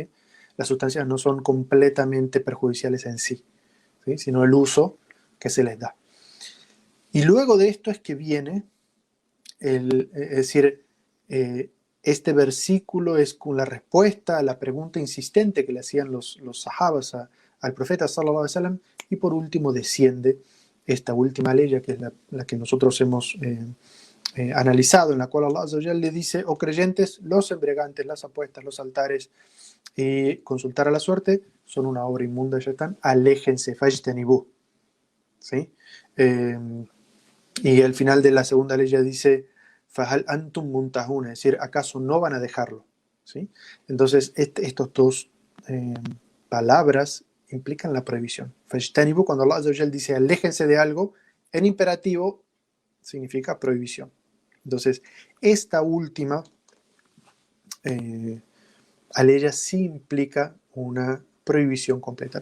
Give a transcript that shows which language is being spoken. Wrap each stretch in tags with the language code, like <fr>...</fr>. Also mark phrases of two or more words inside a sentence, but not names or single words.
<es>Las sustancias no son completamente perjudiciales en sí, ¿sí? Sino el uso que se les da. Y luego de esto es que viene, es decir, este versículo es con la respuesta a la pregunta insistente que le hacían los sahabas al profeta</es> <ar>صلى الله عليه وسلم,</ar> <es>y por último desciende esta última ley, que es la que nosotros hemos analizado, en la cual</es> <ar>الله عز وجل</ar> <es>le dice, oh creyentes, los embriagantes, las apuestas, los altares y consultar a la suerte son una obra inmunda de Shaitán, aléjense, fajtanibu, ¿sí? Y al final de la segunda ley ya dice,</es> <ar>فهل أنتم منتهون,</ar> <es>es decir, ¿acaso no van a dejarlo? ¿Sí? Entonces, estos dos palabras implican la prohibición. Fajtanibu, cuando</es> <ar>الله عز وجل</ar> <es>dice aléjense de algo, en imperativo significa prohibición. Entonces, esta última aleya sí implica una prohibición completa.</es>